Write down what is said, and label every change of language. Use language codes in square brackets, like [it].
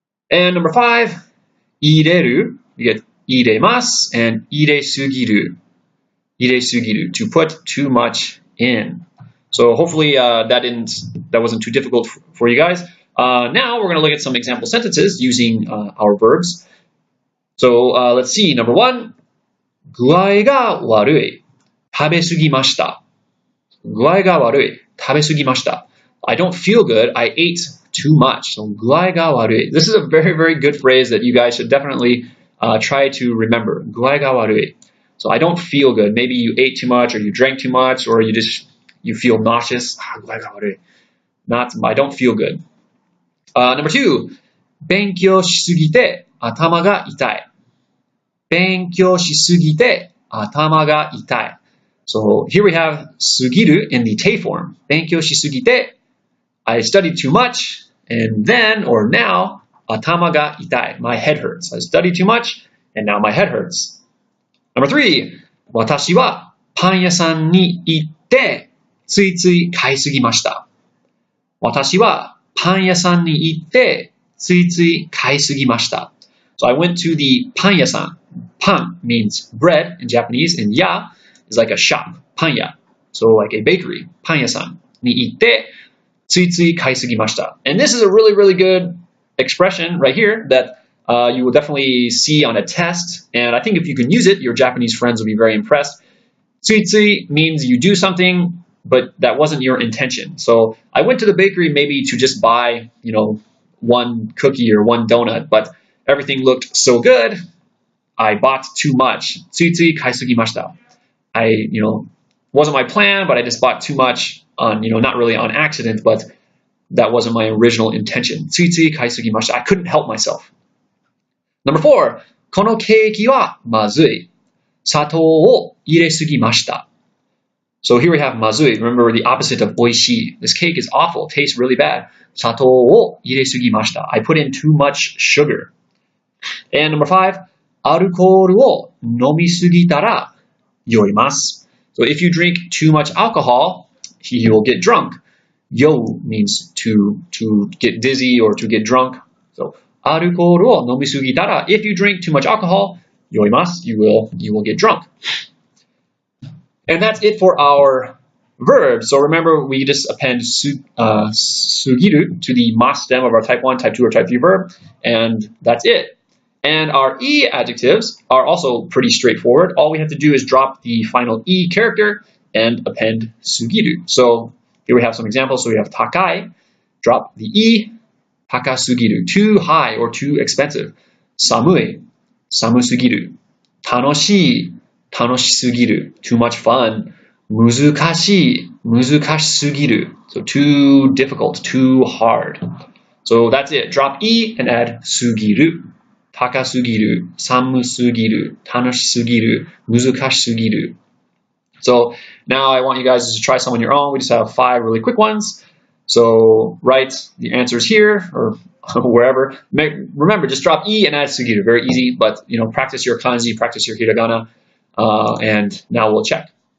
[en] And number 5, ireru. You get iremasu and iresugiru. Iresugiru, to put too much in. So hopefully that wasn't too difficult for you guys. Now we're going to look at some example sentences using our verbs. So let's see. Number 1, [ja] 具合が悪い。食べ過ぎました。具合が悪い。食べ過ぎました。 [en] I don't feel good. I ate too much. So [ja] 具合が悪い. [en] This is a very, very good phrase that you guys should definitely try to remember. [ja] 具合が悪い. [en] So I don't feel good. Maybe you ate too much, or you drank too much, or you feel nauseous. [ja] 具合が悪い. [en] I don't feel good. Number 2, [ja] 勉強しすぎて頭が痛い。勉強しすぎて頭が痛い。 [en] So here we have すぎる in the te form. [ja] 勉強しすぎて [en] I studied too much, and then or now [ja] 頭が痛い. [en] My head hurts. I studied too much, and now my head hurts. Number 3. [ja] 私はパン屋さんに行ってついつい買いすぎました。私はパン屋さんに行ってついつい買いすぎました. [en] So I went to the パン屋さん. Pan means bread in Japanese, and ya is like a shop, パン屋. So like a bakery, [ja] パン屋さんに行ってついつい買いすぎました. [en] And this is a really, really good expression right here that you will definitely see on a test. And I think if you can use it, your Japanese friends will be very impressed. ついつい means you do something, but that wasn't your intention. So I went to the bakery maybe to just buy, one cookie or one donut, but everything looked so good, I bought too much. [ja] ついつい買いすぎました. [en] Wasn't my plan, but I just bought too much on, not really on accident, but that wasn't my original intention. [ja] ついつい買いすぎました. [en] I couldn't help myself. Number 4. [ja] このケーキはまずい. 砂糖を入れすぎました. [en] So here we have まずい. Remember the opposite of おいしい. This cake is awful. Tastes really bad. [ja] 砂糖を入れすぎました. [en] I put in too much sugar. And number 5. [ja] アルコールを飲みすぎたら酔います. [en] So if you drink too much alcohol, you will get drunk. 酔う means to get dizzy or to get drunk. So [ja] アルコールを飲みすぎたら [en] if you drink too much alcohol, [ja] 酔います. [en] You will get drunk. And that's it for our verbs. So remember, we just append すぎる to the mas stem of our type 1, type 2, or type 3 verb, and that's it. And our e-adjectives are also pretty straightforward. All we have to do is drop the final e character and append すぎる. So here we have some examples. So we have 高い, drop the e, 高すぎる, too high or too expensive. [ja] 寒い, 寒すぎる. 楽しい, 楽しすぎる, [en] too much fun. [ja] 難しい, 難しすぎる. [en] So too difficult, too hard. So that's it. Drop e and add すぎる. [ja] 高すぎる, 寒すぎる, 楽しすぎる, 難しすぎる. [en] So now I want you guys to try some on your own. We just have 5 really quick ones. So write the answers here or wherever. Remember, just drop e and add すぎる. Very easy, but practice your kanji, practice your hiragana, and now we'll check.